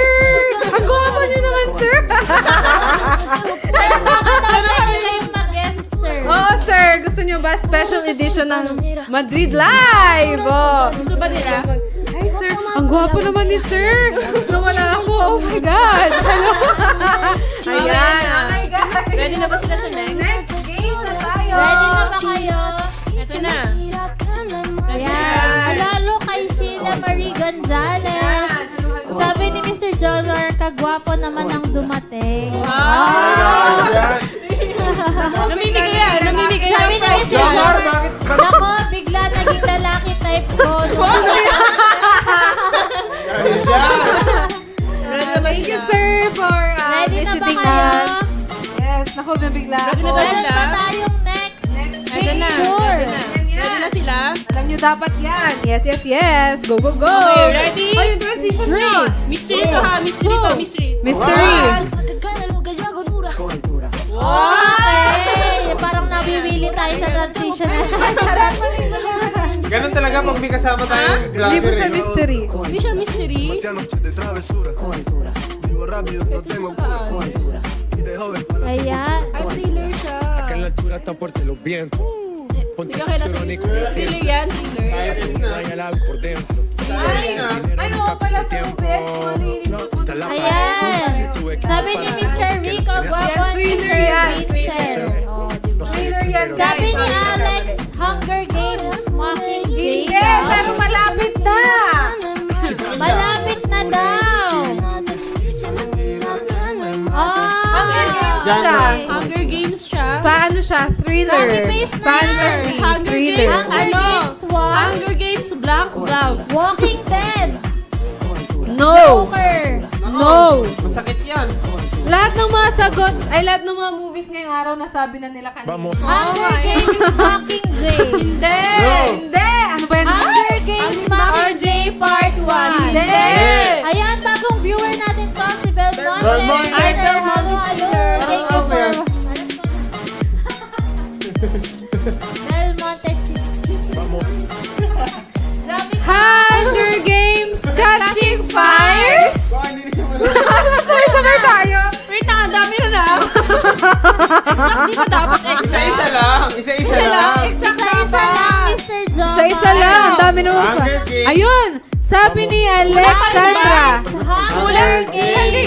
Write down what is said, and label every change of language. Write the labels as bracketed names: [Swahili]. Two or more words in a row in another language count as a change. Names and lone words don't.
[Filipino] Ang gwapo niyo naman, Sir. Oo, Sir. Gusto niyo ba [English] special edition [Filipino] ng Madrid Live? Oh. Gusto ba nila? Hi, Sir. Ang gwapo naman ni Sir. Nawala ako. [English] Oh my God. Hello. Ayan. Oh my God. [Filipino] Ready na ba sila sa next? [English] Next game [Filipino] na tayo. Ready na ba kayo? Ito na. Ayan. Lalo kay Sheila Marie Gonzalez. Sabi ni Mr. Jolar, kagwapo naman ang dumating. Namimigay yan. Namimigay Sabi ng ni prize. Mr. Jolar, bakit? nako, bigla naging lalaki type ko. [English] Thank you, Sir, for [Filipino] Ready na ba [English] visiting [Filipino] kayo? [English] us. Yes, [Filipino] naku, nabigla Ready na ako. ba Meron sila? pa tayong next Nandun na. Sure. Ready na sila? Alam nyo dapat yan. [English] Yes, yes, yes. Go, go, go. Okay, ready? [Filipino] Oh, yung transition na. Mystery to ha, mystery to, mystery. Mystery. Okay. Parang nabiwili tayo sa transition. Ganun talaga pag may kasama tayo. Hindi po siya mystery. Hindi siya mystery. Ayan. [Spanish] Acá en la altura están fuertes los vientos. Ponte el [Filipino] Sige, okay lang. [Spanish] cinturón y [Filipino] Sige. [Spanish] cuida [Filipino] Thriller [Spanish] siempre. [Filipino] yan, thriller. [Spanish] Vaya la por dentro. [Filipino] Ay, oo pala sa UBS mo. [Spanish] Está la [Filipino] Ayan. Sabi ni Mr. Rico, guwapo ni Mr. Vincent. Thriller yan, guys. Sabi ni Alex, Hunger Games, Mockingjay. Hindi, pero malapit na. Malapit na daw. Hunger Games Genre. siya. Hunger Games siya. Paano siya? Thriller. Copy-paste na. Fantasy. Hunger Thriller. Games, ano? [English] Games, what? [Filipino] Hunger Games, Black Cloud. Walking Dead. No. Joker. No. Masakit yan. Lahat ng mga sagot, ay lahat ng mga movies ngayong araw nasabi na nila kanina. Vamos. Hunger Games, Mockingjay. Hindi. No. Hindi. Ano ba yan? Hunger Games, Mockingjay Part 1. Hindi. Ayan, bagong viewer natin to, si Belmonte. Belmonte. Ay, halo, halo. [English] Thank you for... Belmonte. [Filipino] Hunger Games Catching Fires. Sabay-sabay tayo. Wait na, ang dami na na. Hindi ba dapat Isa-isa lang. Isa-isa lang. Exact na Isa-isa lang, Mr. John. Sa isa lang. Ang dami naman pa. Hunger Games. Ayun. Sabi ni Alexandra. Hunger Games,